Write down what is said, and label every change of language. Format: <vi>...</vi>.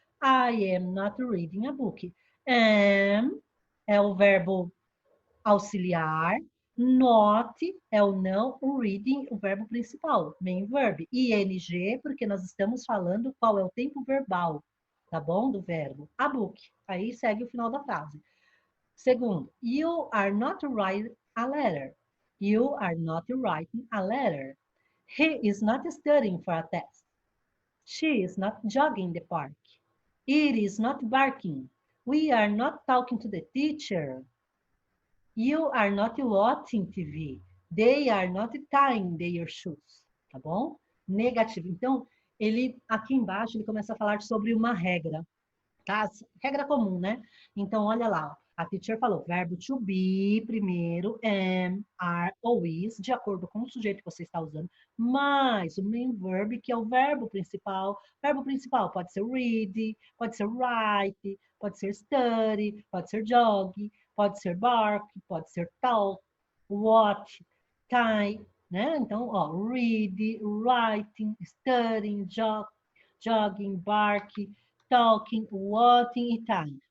<en>I am not reading a book.</en> <pt>Am é o verbo auxiliar, not é o não, o reading, o verbo principal, main verb. ing, porque nós estamos falando qual é o tempo verbal, tá bom? Do verbo.</pt> <en>A book.</en> <pt>Aí segue o final da frase.</pt> <en>Segundo, you are not writing a letter. You are not writing a letter. He is not studying for a test. She is not jogging in the park. It is not barking. We are not talking to the teacher. You are not watching TV. They are not tying their shoes.</en> <pt>Tá bom? Negativo. Então, ele aqui embaixo ele começa a falar sobre uma regra, tá? Regra comum, né? Então, olha lá. A teacher falou verbo to be primeiro, am, are ou is, de acordo com o sujeito que você está usando, mais o main verb, que é o verbo principal. Verbo principal pode ser read, pode ser write, pode ser study, pode ser jog, pode ser bark, pode ser talk, watch, tie, né? Então, ó, read, writing, studying, jogging, bark, talking, watching e time.</pt>